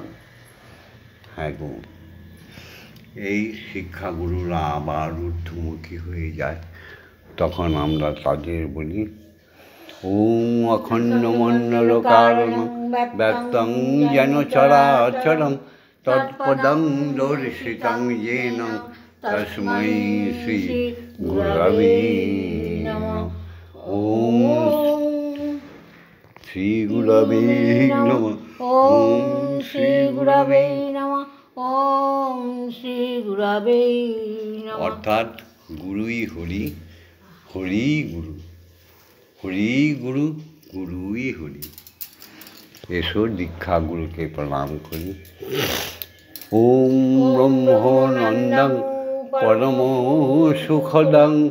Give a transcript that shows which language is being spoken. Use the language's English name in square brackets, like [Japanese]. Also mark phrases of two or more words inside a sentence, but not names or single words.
[Bangla] হ্যাঁ গো, এই শিক্ষাগুরুরা আবার ঊর্ধ্বমুখী হয়ে যায়, তখন আমরা তাদের বলি [Sanskrit] ওম অখণ্ডমণ্ডলকারণং ব্যক্তং যেন চরাচরং তৎপদং দর্শিতং येन তস্मै শ্রী গুরবে নমঃ। ওম শ্রী গুরবে নমঃ। ওম শ্রী গুরবে নমঃ। ওম শ্রী গুরবে নমঃ। [Bangla] অর্থাৎ গুরুই হরি, হরি গুরু, হরি গুরু, গুরুই হরি। এসো দীক্ষাগুরুকে প্রণাম করি। [Sanskrit] ওম ব্রহ্মানন্দং পরম সুখদং